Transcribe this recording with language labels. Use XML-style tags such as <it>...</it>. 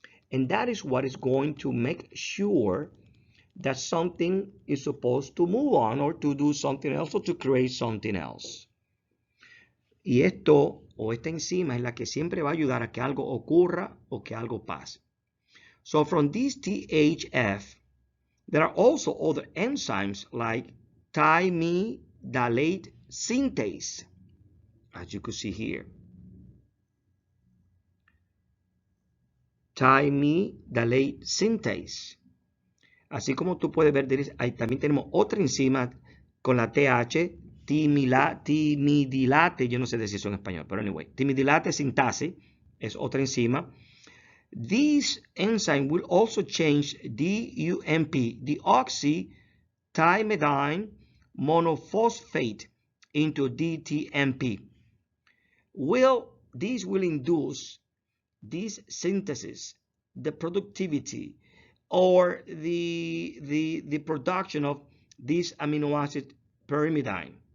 <en>And that is what is going to make sure that something is supposed to move on or to do something else or to create something else.</en> <es>Y esto o esta enzima es la que siempre va a ayudar a que algo ocurra o que algo pase.</es> <en>So from this THF, there are also other enzymes like thymidylate synthase, as you can see here. Thymidylate synthase.</en> <es>Así como tú puedes ver, ahí también tenemos otra enzima con la TH, timidilate, yo no sé decir eso en español, pero</es> <en>anyway,</en> <es>timidilate sintase es otra enzima.</es> <en>This enzyme will also change DUMP, deoxythymidine monophosphate, into DTMP. This will induce this synthesis, the productivity, or the production of this amino acid pyrimidine.</en>